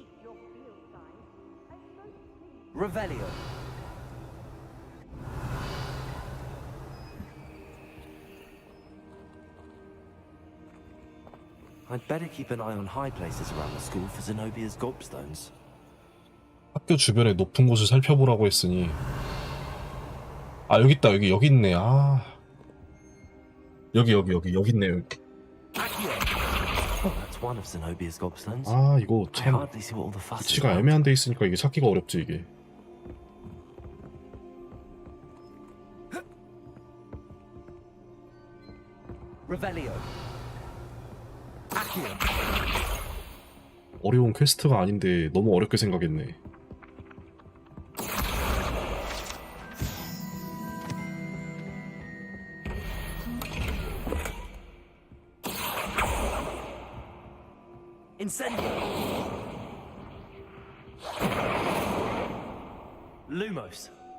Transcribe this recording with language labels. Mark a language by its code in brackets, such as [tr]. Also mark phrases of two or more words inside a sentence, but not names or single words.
[en] Your field guide. Revelio. I'd better keep an eye on high places around the school for Zenobia's gobstones. [ko] 학교 주변에 높은 곳을 살펴보라고 했으니 아 여기 있다. 여기 있네. 아 여기 있네. 여기. [en] That's one of Zenobia's gobstones. [ko] 아 이거 [en] I [ko] 참 [en] hardly see what all the fuss is [ko] 위치가 [en] about. [ko] 애매한 데 있으니까 이게 찾기가 어렵지 이게. Revelio. Accio. 어려운 퀘스트가 아닌데 너무 어렵게 생각했네. Incendio. Lumos.